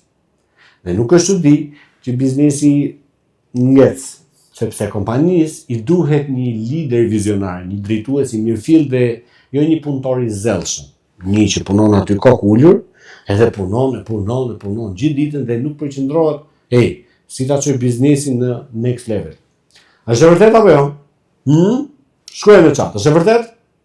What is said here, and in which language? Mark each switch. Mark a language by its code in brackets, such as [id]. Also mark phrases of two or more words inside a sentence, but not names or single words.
[sq] Dhe nuk është çudi që biznesi ngec, sepse kompanisë i duhet një lider vizionar, një drejtues i mirëfill dhe jo një punëtor i zellshëm. Një që punon aty kokë ulur, edhe punon gjithë ditën dhe nuk përqendrohet, si ta çoj biznesin në [en] next level. [sq] A është e vërtet apo jo? Shkruaj në chat, është e vërtet?